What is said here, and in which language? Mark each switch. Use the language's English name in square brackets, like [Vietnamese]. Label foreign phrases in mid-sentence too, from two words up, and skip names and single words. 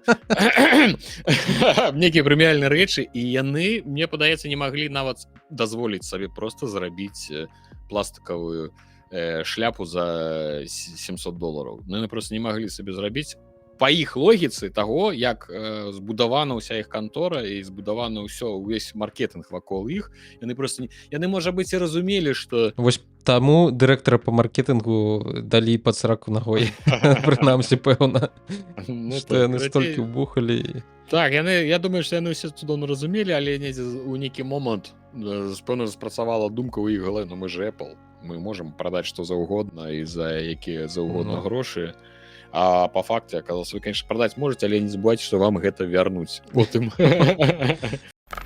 [Belarusian] некія прэміяльныя рэчы і яны мне падаецца не маглі нават дазволіць сабе просто зрабіць пластикавую шляпу за $700 ну, яны просто не маглі сабе зрабіць па іх логіцы таго як збудавана ўся іх кантора і збудавана ўсё увесь маркетинг вакол іх яны просто яны можа быць і разумелі что вось таму дырэктара по маркетингу далі пад сраку ногой прынамсі пэўна што яны столькі ўбухалі так яны я думаю что яны ўсе цудоўна разумелі але недзе у нейкі момант пэўна спрацавала думка ў іх галэ ну [Russian] мы же Apple мы можем [Belarusian] прадаць што заўгодна і за якія заўгодна грошы а по факце аказалось [Russian] вы конечно [Belarusian] прадаць можете але не забывайте что вам гэта вярнуць потым